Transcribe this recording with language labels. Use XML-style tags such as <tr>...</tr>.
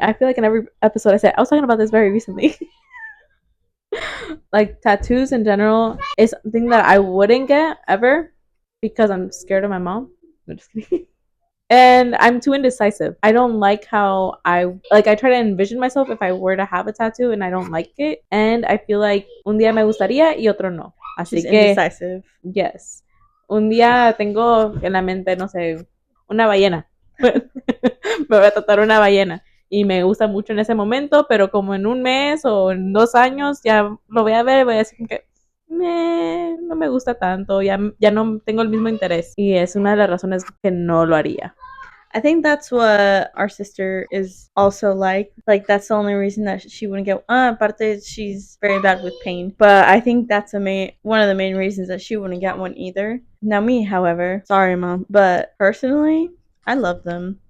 <en>I feel like in every episode I said I was talking about this very recently. Like tattoos in general is something that I wouldn't get ever because I'm scared of my mom. I'm just kidding. And I'm too indecisive. I don't like how I try to envision myself if I were to have a tattoo and I don't like it. And I feel like</en> <es>un día me gustaría y otro no. Así</es> <en>She's</en> <es>que</es> <en>indecisive. yes.</en> <es>Un día tengo en la mente, no sé, una ballena. Me voy a tatuar una ballena. Y me gusta mucho en ese momento, pero como en un mes o en 2 años ya lo voy a ver y voy a decir que no me gusta tanto, ya no tengo el mismo interés. Y es una de las razones que no lo haría.</es> <en>I think that's what our sister is also like. Like that's the only reason that she wouldn't get. Aparte, she's very bad with pain. But I think that's one of the main reasons that she wouldn't get one either. Now me, however, sorry mom, but personally, I love them.</en>